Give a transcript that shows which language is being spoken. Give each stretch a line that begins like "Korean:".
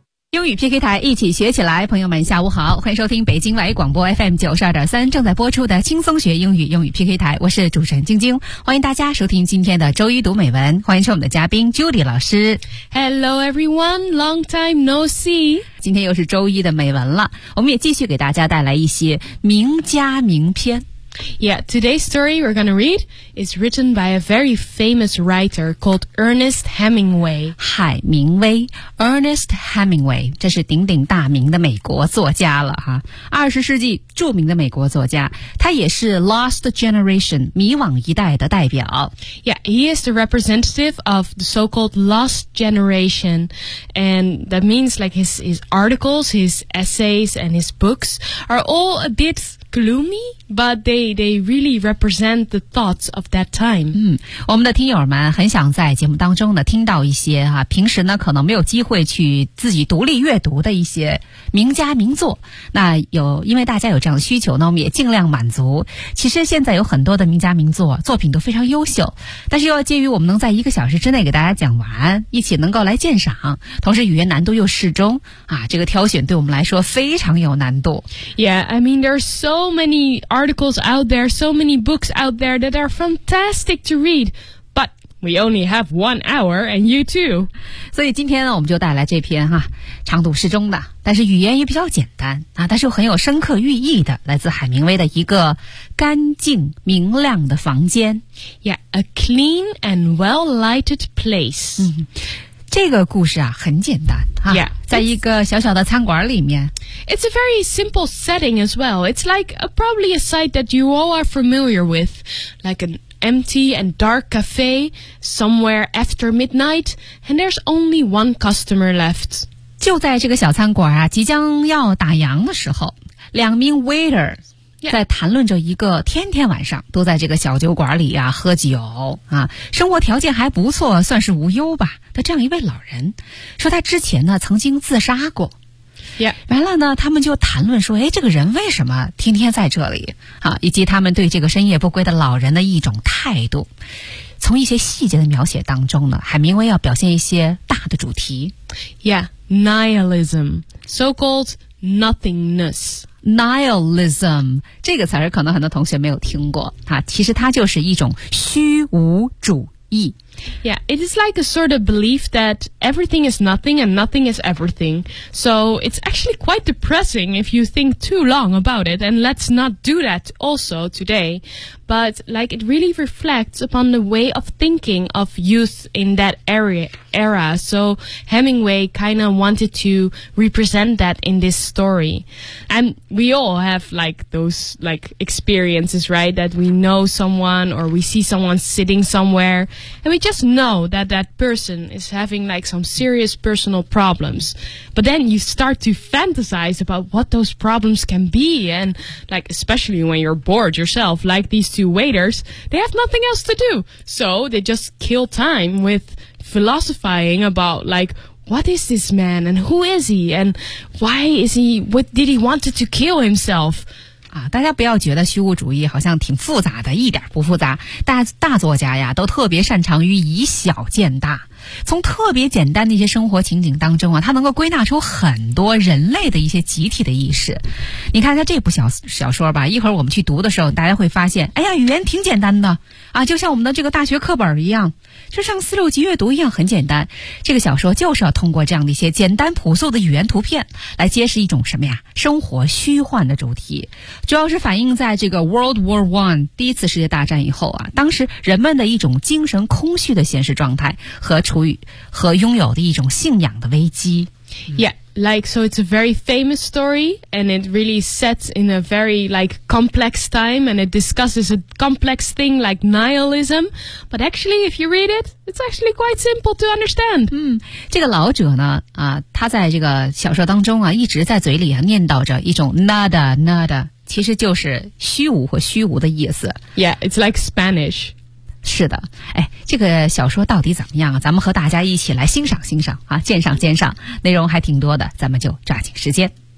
Chinese: 英语 PK 台，一起学起来。朋友们下午好，欢迎收听北京外语广播 FM92.3 正在播出的轻松学英语，英语 PK 台，我是主持人晶晶，欢迎大家收听今天的周一读美文，欢迎收我们的嘉宾 Judy 老师。
English: Hello everyone, long time no see。
Chinese: 今天又是周一的美文了，我们也继续给大家带来一些名家名篇。
English: Yeah, today's story we're going to read is written by a very famous writer called Ernest Hemingway.
Chinese: 海明威 ,Ernest Hemingway, 这是鼎鼎大名的美国作家了哈。 20世纪著名的美国作家，他也是 Lost Generation, 迷惘一代的代表。
English: Yeah, he is the representative of the so-called Lost Generation, and that means like his articles, his essays, and his books are all a bit... gloomy, but they really represent the thoughts of that time.
Chinese: 嗯，我们的听友们很想在节目当中呢听到一些哈、啊，平时呢可能没有机会去自己独立阅读的一些名家名作。那有，因为大家有这样的需求呢，我们也尽量满足。其实现在有很多的名家名作，作品都非常优秀，但是又要介于我们能在一个小时之内给大家讲完，一起能够来鉴赏，同时语言难度又适中啊，这个挑选对我们来说非常有难度。
English: Yeah, I mean there's so many articles out there, so many books out there that are fantastic to read, but we only have 1 hour and you too.
Chinese: 所以今天呢我们就带来这篇哈，长度适中的，但是语言也比较简单啊，但是又很有深刻寓意的，来自海明威的一个干净明亮的房间。
English: Yeah, a clean and well-lighted place.
Chinese: 这个故事啊很简单啊。
English: Yeah.
Chinese: 在一个小小的餐馆里面。
English: It's a very simple setting as well. It's like a, probably a sight that you all are familiar with. Like an empty and dark cafe somewhere after midnight, and there's only one customer left.
Chinese: 就在这个小餐馆啊，即将要打烊的时候，两名 waiter在谈论着一个天天晚上都在这个小酒馆里啊喝酒啊，生活条件还不错，算是无忧吧的这样一位老人，说他之前呢曾经自杀过。
English: Yeah.
Chinese: 完了呢他们就谈论说，诶，这个人为什么天天在这里啊，以及他们对这个深夜不归的老人的一种态度。从一些细节的描写当中呢，海明威要表现一些大的主题。
English: Yeah, nihilism, so-called nothingness.
Chinese: Nihilism 这个词儿可能很多同学没有听过啊，其实它就是一种虚无主义。
English: Yeah, it is like a sort of belief that everything is nothing and nothing is everything. So it's actually quite depressing if you think too long about it, and let's not do that also today. But like it really reflects upon the way of thinking of youth in that era. So Hemingway kind of wanted to represent that in this story. And we all have like those like experiences, right? That we know someone or we see someone sitting somewhere and we just know that that person is having like some serious personal problems. But then you start to fantasize about what those problems can be, and like especially when you're bored yourself, like these two waiters, they have nothing else to do. So they just kill time with philosophizing about like, what is this man and who is he and why is he, what did he want to kill himself?
Chinese: 啊，大家不要觉得虚无主义好像挺复杂的，一点不复杂。大作家呀，都特别擅长于以小见大，从特别简单的一些生活情景当中啊，他能够归纳出很多人类的一些集体的意识。你看他这部小说吧，一会儿我们去读的时候，大家会发现，哎呀，语言挺简单的啊，就像我们的这个大学课本一样，就像四六级阅读一样很简单。这个小说就是要通过这样的一些简单朴素的语言图片来揭示一种什么呀，生活虚幻的主题，主要是反映在这个 World War One 第一次世界大战以后啊，当时人们的一种精神空虚的现实状态和处于和拥有的一种信仰的危机。
English: Yeah, like, so it's a very famous story, and it really sets in a very, like, complex time, and it discusses a complex thing like nihilism. But actually, if you read it, it's actually quite simple to understand.
Chinese: 这个老者呢，他在这个小说当中啊，一直在嘴里啊念叨着一种 nada, nada, 其实就是虚无和虚无的意思。
English: Yeah, it's like Spanish.
Chinese: 是的，哎，这个小说到底怎么样啊？咱们和大家一起来欣赏欣赏啊，鉴赏鉴赏，内容还挺多的，咱们就抓紧时间。